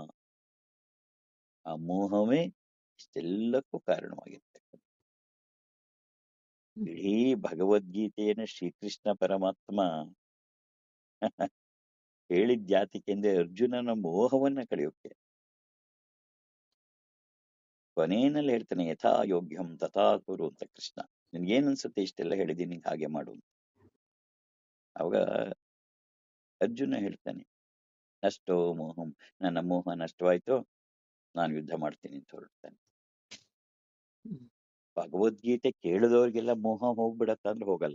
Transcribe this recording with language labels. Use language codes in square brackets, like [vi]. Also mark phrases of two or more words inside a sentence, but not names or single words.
[kn] ಆ ಮೋಹವೇ ಇಷ್ಟೆಲ್ಲಕ್ಕೂ ಕಾರಣವಾಗಿರ್ತಕ್ಕಂಥ. ಹ್ಮ್ ಇಡೀ ಭಗವದ್ಗೀತೆಯನ್ನು ಶ್ರೀಕೃಷ್ಣ ಪರಮಾತ್ಮ ಹೇಳಿದ ಜಾತಿಕೆಂದ್ರೆ ಅರ್ಜುನನ ಮೋಹವನ್ನ ಕಳೆಯೋಕೆ. ಕೊನೆಯಲ್ಲಿ ಹೇಳ್ತಾನೆ [sa] ಯಥಾ ಯೋಗ್ಯಂ ತಥಾ ಕುರು [kn] ಅಂತ ಕೃಷ್ಣ. ನಿನ್ಗೇನ್ ಅನ್ಸುತ್ತೆ ಇಷ್ಟೆಲ್ಲ ಹೇಳಿದೀನಿ ಹಾಗೆ ಮಾಡು ಅಂತ. ಅವಾಗ ಅರ್ಜುನ ಹೇಳ್ತಾನೆ [sa] ನಷ್ಟೋ ಮೋಹಂ, [kn] ನನ್ನ ಮೋಹ ನಷ್ಟವಾಯ್ತು, ನಾನು ಯುದ್ಧ ಮಾಡ್ತೀನಿ ಅಂತ ಹೊರಡ್ತಾನೆ. ಹ್ಮ್ ಭಗವದ್ಗೀತೆ ಕೇಳಿದವ್ರಿಗೆಲ್ಲ ಮೋಹ ಹೋಗ್ಬಿಡತ್ತ ಅಂದ್ರೆ ಹೋಗಲ್ಲ.